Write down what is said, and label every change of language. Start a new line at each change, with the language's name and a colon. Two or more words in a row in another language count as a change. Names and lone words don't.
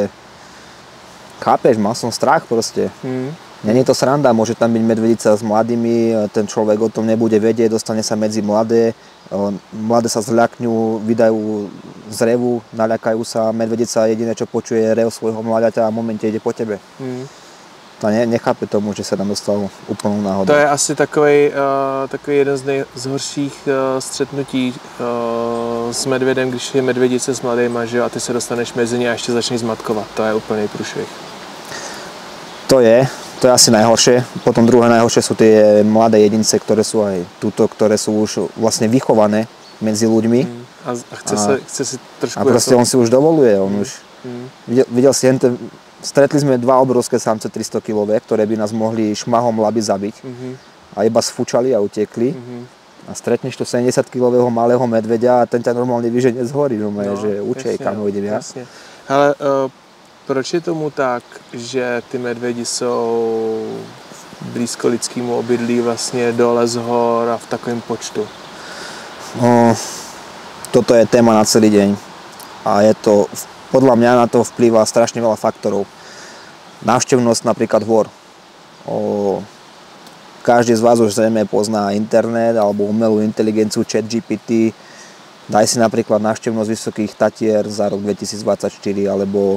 Slovak: Chápeš, mal som strach proste.
Czech: Není to sranda,
Slovak: môže tam byť medvedica s mladými, ten človek o tom nebude vedieť, dostane sa medzi mladé, mladé sa zľakňú, vydajú z revu, naľakajú sa, medvedica jediné, čo počuje, je rev svojho mláďaťa a v momente ide po tebe. To nechápe tomu, že sa tam dostal úplnou náhodou.
Czech: To je asi takový jeden z horších střetnutí s medvědem, když je medvědice s mladýma, že jo, a ty se dostaneš mezi ně a ještě začneš zmatkovat. To je úplný průšvih.
Slovak: To je asi najhoršie. Potom druhé najhoršie sú tie mladé jedince, ktoré sú aj tuto, ktoré sú už vlastne vychované medzi ľuďmi. A chce si trošku... A proste on si už dovoluje. Videl si, stretli sme dva obrovské samce 300 kilové, ktoré by nás mohli šmahom laby zabiť. A iba sfúčali a utekli. A stretneš to 70-kilového malého medveďa a ten ťa normálne vyženie z hory. Že učej, kam idem ja.
Czech: Hele, proč je tomu tak, že ty medvědi jsou blízko lidskému obydlí vlastně dole z hor a v takovém počtu?
Slovak: Toto je téma na celý deň a je to Podľa mňa na to vplýva strašne veľa faktorov. Návštevnosť napríklad hôr. Každý z vás už zrejme pozná internet alebo umelú inteligenciu ChatGPT. Daj si napríklad návštevnosť Vysokých Tatier za rok 2024 alebo...